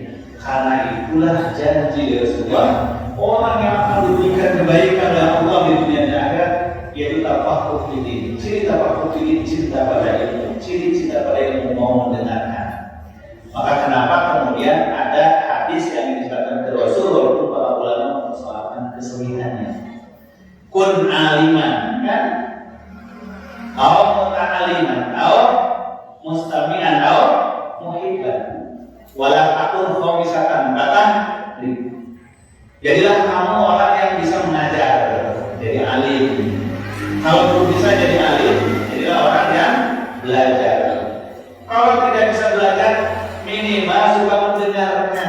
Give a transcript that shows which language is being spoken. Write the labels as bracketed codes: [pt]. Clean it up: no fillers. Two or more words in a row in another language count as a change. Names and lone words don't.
[id] Karena itulah janji Rasulullah, orang yang akan diberikan kebaikan oleh Allah di dunia dan akhirat yaitu [ar] تفقه في الدين. [id] Ciri [ar] تفقه في الدين [id] cinta pada ilmu, ciri cinta pada ilmu mau mendengarkan. Maka kenapa kemudian ada hadis yang disebutkan ke Rasul walaupun para ulama mempersoalkan kesulitannya. [ar] كن عالما kan? أو متعلما، أو مستمعا، أو محبا. ولا تكن خامسا batang. [id] Jadilah kamu orang yang bisa mengajar, jadi alim. Kalau belum bisa jadi alim, jadilah orang yang belajar. Kalau tidak bisa belajar, minimal suka mendengarkan.